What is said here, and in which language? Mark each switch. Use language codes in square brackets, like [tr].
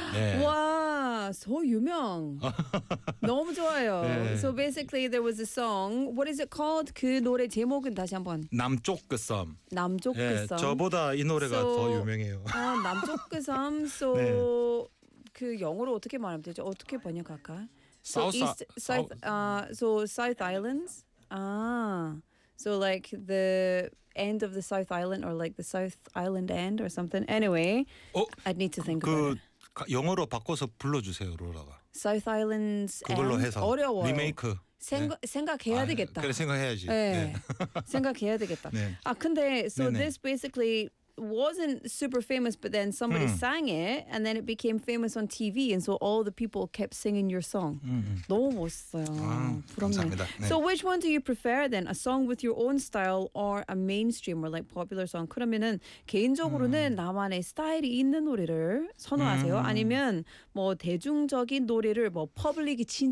[ko] 네. 와, 소 유명. 너무 좋아요. 네. [en] So basically there was a song. What is it called? [ko] 그 노래 제목은 다시 한번. 남쪽 그 섬. 남쪽 그 섬. 저보다 이 노래가 더 유명해요. 아, 남쪽 그 섬. So 그 영어로 어떻게 말하면 되죠? 어떻게 번역할까? [en] So South Islands. So like the end of the South Island or like the South Island end or something. Anyway, I'd need to think about it. [ko] 영어로 바꿔서 불러주세요, 로라가. [en] South Islands. [ko] 그걸로 해서. 어려워요. 리메이크. 생각해야 되겠다. 그래, 생각해야지. 네. 생각해야 되겠다. 네. 아, 근데, [en] so this basically wasn't super famous, but then somebody sang it, and then it became famous on TV, and so all the people kept singing your song. [ko] 너무 멋있어요. 감사합니다. 네. [en] So which one do you prefer then? A song with your own style or a mainstream or like popular song? [ko] 그러면은 개인적으로는 나만의 스타일이 있는 노래를 선호하세요? 아니면 뭐 대중적인 노래를 뭐 퍼블릭이 진짜